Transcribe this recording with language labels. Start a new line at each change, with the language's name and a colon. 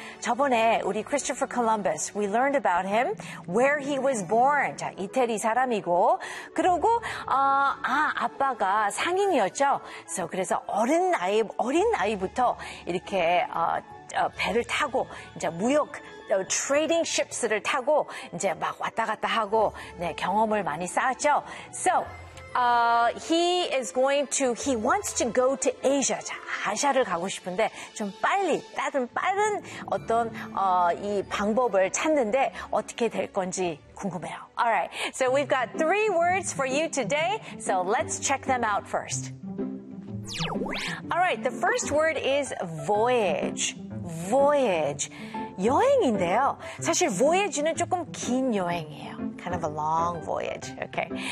Korean: 저번에 우리
English: Christopher Columbus, we learned about him, where he was born.
Korean: 자, 이태리 사람이고, 그리고 아빠가 상인이었죠. So 그래서 어린 나이부터 이렇게 배를 타고 이제 무역
English: trading ships
Korean: 를 타고 이제 막 왔다 갔다 하고 네, 경험을 많이 쌓았죠.
English: So he wants to go to Asia.
Korean: 자, 아시아를 가고 싶은데 좀 빨리 다른 빠른 어떤 이 방법을 찾는데 어떻게 될 건지 궁금해요.
English: All right. So we've got three words for you today. So let's check them out first. All right. The first word is voyage. Voyage.
Korean: 여행인데요. 사실 voyage는 조금 긴 여행이에요.
English: Kind of a long voyage. Okay.